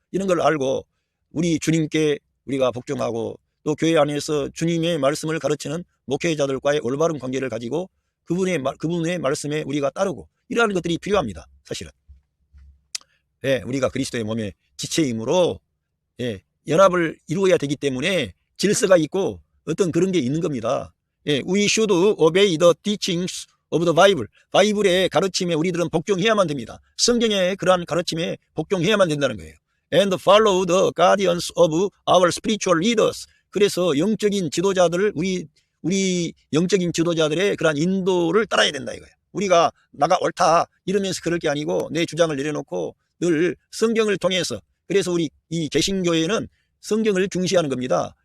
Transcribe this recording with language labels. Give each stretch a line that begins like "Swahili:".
Korean: 이런 걸 알고 우리 주님께 우리가 복종하고 또 교회 안에서 주님의 말씀을 가르치는 목회자들과의 올바른 관계를 가지고 그분의 말씀에 우리가 따르고 이러한 것들이 필요합니다. 사실은. 예, 우리가 그리스도의 몸의 지체이므로 예, 연합을 이루어야 되기 때문에 질서가 있고 어떤 그런 게 있는 겁니다.
English: 예, we should obey the teachings of the Bible.
Korean: 바이블의 가르침에 우리들은 복종해야만 됩니다. 성경의 그러한 가르침에 복종해야만 된다는 거예요.
English: And follow the guardians of our spiritual leaders.
Korean: 그래서 영적인 지도자들을 우리 영적인 지도자들의 그러한 인도를 따라야 된다 이거예요. 우리가 나가 옳다 이러면서 그럴 게 아니고 내 주장을 내려놓고 늘 성경을 통해서 그래서 우리 이 개신교회는 성경을 중시하는 겁니다.